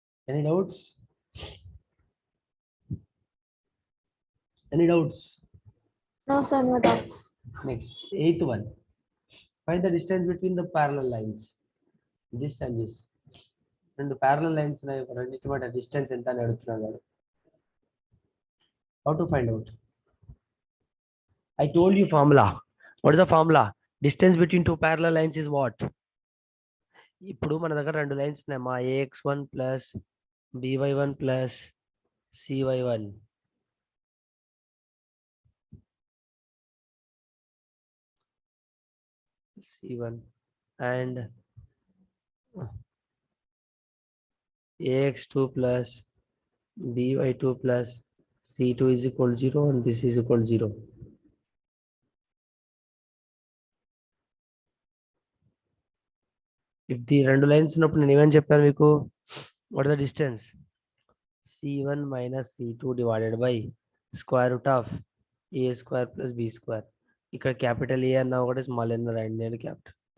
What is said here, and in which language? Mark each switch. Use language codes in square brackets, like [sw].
[en] Any doubts? Any doubts? No, sir, no doubts. Next, eighth one. Find the distance between the parallel lines. This and this. [te] రెండు parallel lines ఉన్నాయి. రెండింటి మధ్య distance ఎంత అని అడుగుతున్నాడు. [en] How to find out? I told you formula. What is the formula? Distance between two parallel lines is what? [te] ఇప్పుడు మన దగ్గర రెండు లైన్స్ ఉన్నాయి. [en] మా ax1 plus by1 plus cy1. c1 and ax2 plus by2 plus c2 is equal to 0 and this is equal to 0. If the [te] రెండు lines ఉన్నప్పుడు నేను ఏమని చెప్పాను మీకు? [en] What is the distance? c1 minus c2 divided by square root of a square plus b square. [te] ఇక్కడ capital ఏ అన్నా ఒకటి, small అన్న రాయండి. నేను క్యాపిటల్.